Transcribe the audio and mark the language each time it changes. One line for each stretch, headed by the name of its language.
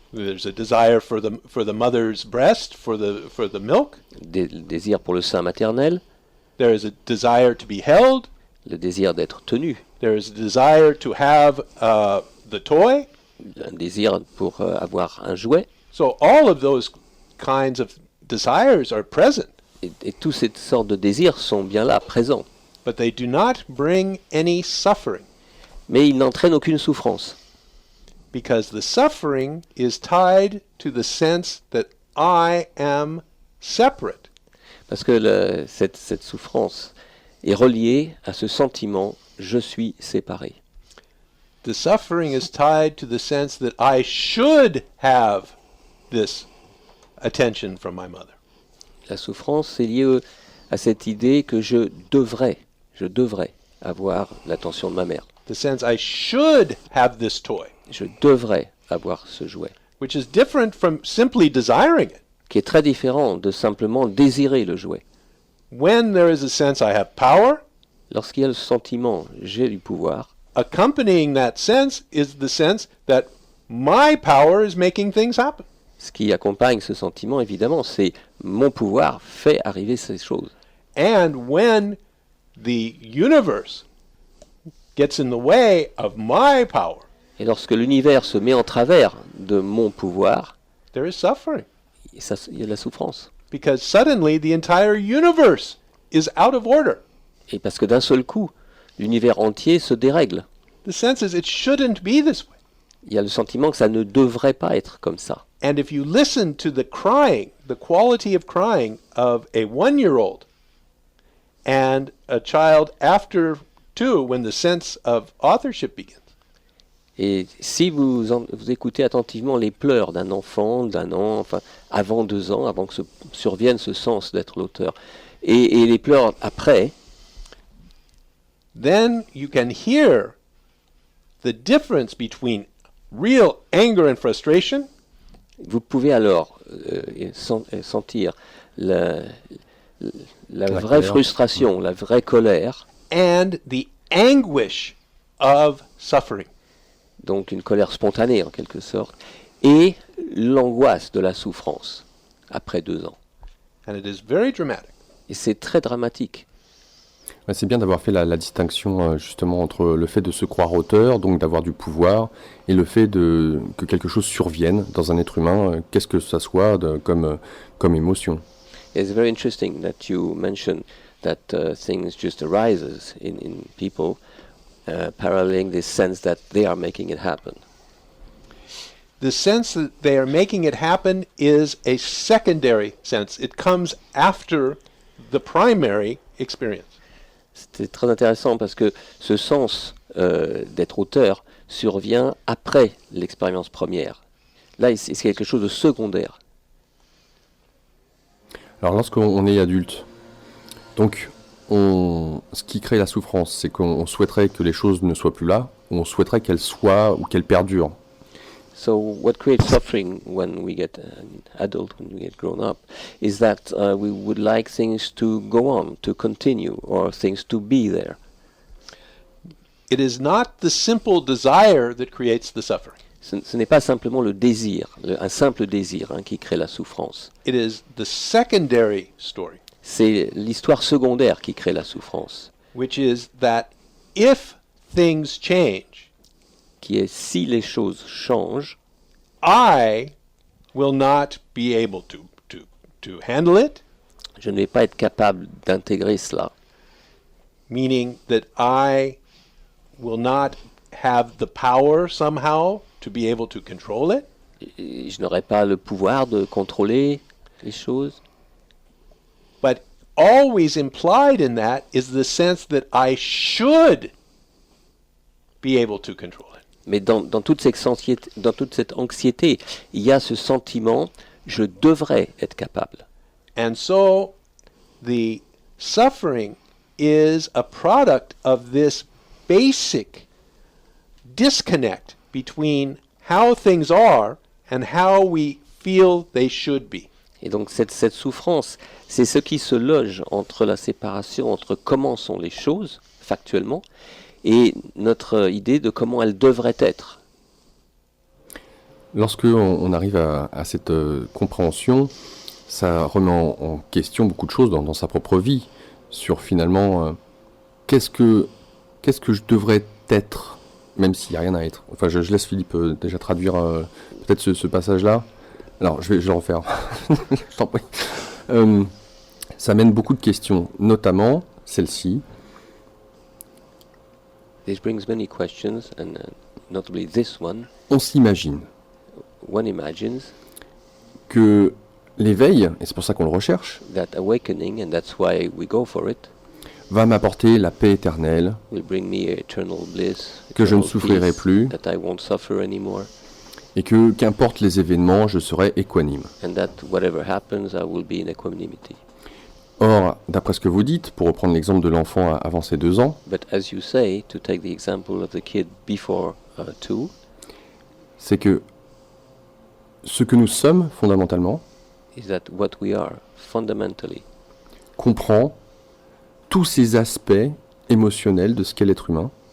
English: There's a desire for the mother's breast, for the milk.
French: des désirs pour le sein maternel,
English: There is a desire to be held.
French: le désir d'être tenu,
English: There is a desire to have the toy.
French: un désir pour avoir un jouet.
English: So all of those kinds of desires are present,
French: Et toutes ces sortes de désirs sont bien là, présents.
English: but they do not bring any suffering,
French: Mais ils n'entraînent aucune souffrance.
English: because the suffering is tied to the sense that I am separate.
French: Parce que cette souffrance est reliée à ce sentiment « je suis séparé ».
English: The suffering is tied to the sense that I should have this attention from my mother.
French: La souffrance est liée à cette idée que je devrais avoir l'attention de ma mère.
English: The sense I should have this toy,
French: Je devrais avoir ce jouet,
English: which is different from simply desiring it.
French: qui est très différent de simplement désirer le jouet.
English: When there is a sense I have power,
French: Lorsqu'il y a le sentiment « j'ai du pouvoir »,
English: accompanying that sense is the sense that my power is making things happen.
French: ce qui accompagne ce sentiment, évidemment, c'est mon pouvoir fait arriver ces choses.
English: And when the universe gets in the way of my power,
French: Et lorsque l'univers se met en travers de mon pouvoir,
English: there is suffering,
French: il y a de la souffrance.
English: because suddenly the entire universe is out of order.
French: Et parce que d'un seul coup, l'univers entier se dérègle.
English: The sense is it shouldn't be this way.
French: Il y a le sentiment que ça ne devrait pas être comme ça.
English: And if you listen to the crying, the quality of crying of a 1-year-old and a child after 2, when the sense of authorship begins,
French: Et si vous écoutez attentivement les pleurs d'un enfant, enfin, avant 2 ans, avant que survienne ce sens d'être l'auteur, et les pleurs après,
English: then you can hear the difference between real anger and frustration
French: vous pouvez alors sentir la vraie colère. frustration, la vraie colère,
English: and the anguish of suffering.
French: donc une colère spontanée en quelque sorte, et l'angoisse de la souffrance après 2 ans.
English: And it is very dramatic.
French: Et c'est très dramatique. Ouais, c'est bien d'avoir fait la distinction justement entre le fait de se croire auteur, donc d'avoir du pouvoir, et le fait que quelque chose survienne dans un être humain, qu'est-ce que ça soit comme émotion.
English: It's very interesting that you mention that things just arises in people, paralleling this sense that they are making it happen. The sense that they are making it happen is a secondary sense. It comes after the primary experience.
French: C'est très intéressant parce que ce sens d'être auteur survient après l'expérience première. Là, c'est quelque chose de secondaire. Alors lorsqu'on est adulte, donc ce qui crée la souffrance, c'est qu'on souhaiterait que les choses ne soient plus là, ou on souhaiterait qu'elles soient ou qu'elles perdurent.
English: So what creates suffering when we get adult, when we get grown up, is that we would like things to go on, to continue, or things to be there. It is not the simple desire that creates the suffering.
French: Ce n'est pas simplement le désir, un simple désir qui crée la souffrance.
English: It is the secondary story,
French: C'est l'histoire secondaire qui crée la souffrance,
English: which is that if things change,
French: qui est si les choses changent,
English: I will not be able to handle it.
French: Je ne vais pas être capable d'intégrer cela.
English: meaning that I will not have the power somehow to be able to control it,
French: Et je n'aurai pas le pouvoir de contrôler les choses.
English: but always implied in that is the sense that I should be able to control it.
French: Mais dans toute dans toute cette anxiété, il y a ce sentiment, je devrais être capable.
English: And so the suffering is a product of this basic disconnect between how things are and how we feel they should be.
French: Et donc cette souffrance, c'est ce qui se loge entre la séparation entre comment sont les choses, factuellement, et notre idée de comment elles devraient être. Lorsque on arrive à cette compréhension, ça remet en question beaucoup de choses dans sa propre vie, sur finalement qu'est-ce que je devrais être, même s'il n'y a rien à être. Enfin, je laisse Philippe déjà traduire peut-être ce passage-là. Alors, je vais le refaire. Je t'en prie. Ça mène beaucoup de questions, notamment celle-ci.
English: This brings many questions, and notably this one.
French: On s'imagine
English: One imagines
French: que l'éveil, et c'est pour ça qu'on le recherche,
English: that awakening, and that's why we go for it,
French: va m'apporter la paix éternelle,
English: will bring me eternal bliss,
French: que je ne
English: eternal
French: souffrirai
English: peace,
French: plus,
English: that I won't suffer anymore,
French: et que, qu'importe les événements, je serai équanime.
English: and that whatever happens, I will be in equanimity.
French: Or, d'après ce que vous dites, pour reprendre l'exemple de l'enfant avant ses 2 ans,
English: But as you say, to take the example of the kid before 2,
French: c'est que ce que nous sommes fondamentalement
English: is that what we are fundamentally
French: comprend tous ces aspects émotionnels de ce qu'est l'être humain,